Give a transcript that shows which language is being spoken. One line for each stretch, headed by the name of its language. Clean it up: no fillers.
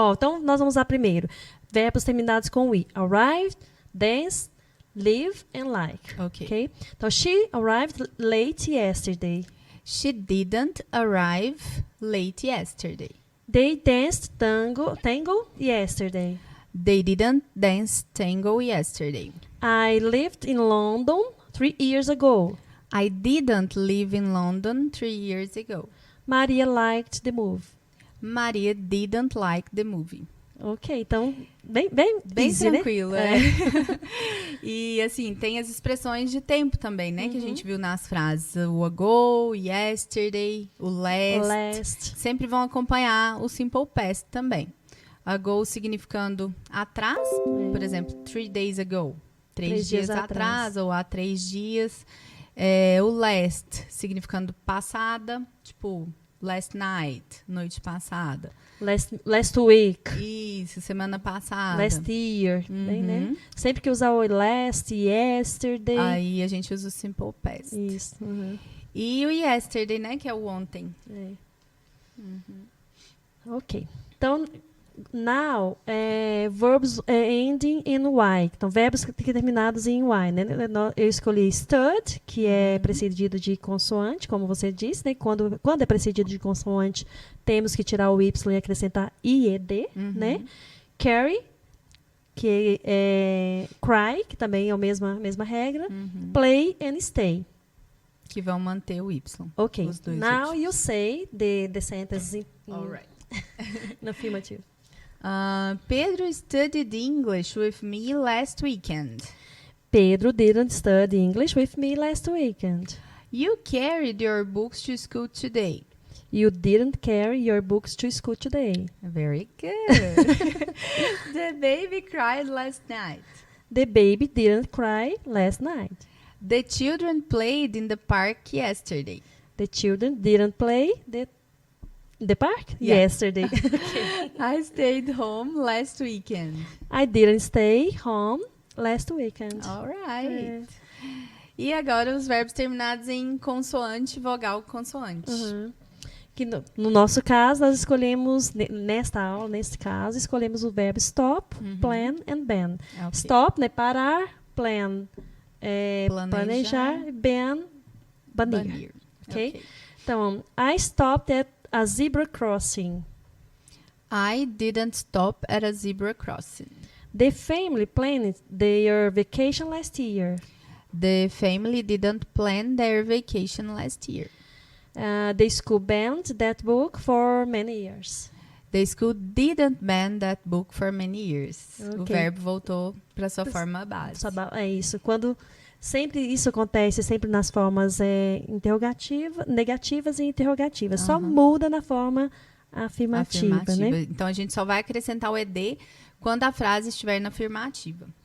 Portuguese: então, nós vamos usar primeiro verbos terminados com we.
English: Arrived, danced, live and like. Okay? Então, she arrived late yesterday. She didn't arrive late yesterday. They danced tango yesterday. They didn't dance tango yesterday. I lived in London 3 years ago. I didn't live in London 3 years ago. Maria liked the movie. Maria didn't like the movie.
Portuguese: Ok, então, bem easy, tranquilo, né? E, assim, tem as expressões de tempo também, né? Que a gente viu nas frases. O ago, yesterday, o last. Sempre vão acompanhar o simple past também. Ago significando atrás. Por exemplo,
English: 3 days ago.
Portuguese: 3 dias atrás, ou há 3 dias. O last significando passada. Tipo,
English: last night,
Portuguese: noite passada.
English: Last week.
Portuguese: Isso, semana passada.
English: Last year,
Portuguese: né? Sempre que usar o last, yesterday. Aí a gente usa o simple past. Isso. E o yesterday, né? Que é o ontem. Ok.
English: Então, now, verbs ending in Y.
Portuguese: Então, verbos terminados em Y, né? Eu escolhi stud, que é precedido de consoante, como você disse, né? Quando é precedido de consoante, temos que tirar o Y e acrescentar IED, né? Carry, que é cry, que também é a mesma regra.
English: Play and stay.
Portuguese: Que vão manter o Y. Ok. Os dois
English: Now
Portuguese: últimos.
English: you say the sentence in affirmative. Pedro studied English with me last weekend. Pedro didn't study English with me last weekend. You carried your books to school today. You didn't carry your books to school today. Very good. The baby cried last night. The baby didn't cry last night. The children played in the park yesterday. The children didn't play the park yesterday. I stayed home last weekend. I didn't stay home last weekend. All right.
Portuguese: E agora os verbos terminados em consoante, vogal, consoante. Que no nosso caso, nós escolhemos, nesta aula, nesse caso, escolhemos o verbo stop, plan and ban. Okay. Stop, né, parar, plan, planejar, ban, banir. Banir. Okay?
English: Então, I stopped at a zebra crossing. I didn't stop at a zebra crossing. The family planned their vacation last year. The family didn't plan their vacation last year. The school banned that book for many years. The school didn't ban that book for many years. Okay.
Portuguese: O verbo voltou para sua forma base. É isso. Quando sempre isso acontece, sempre nas formas negativas e interrogativas. Só muda na forma afirmativa, né? Então, a gente só vai acrescentar o ED quando a frase estiver na afirmativa.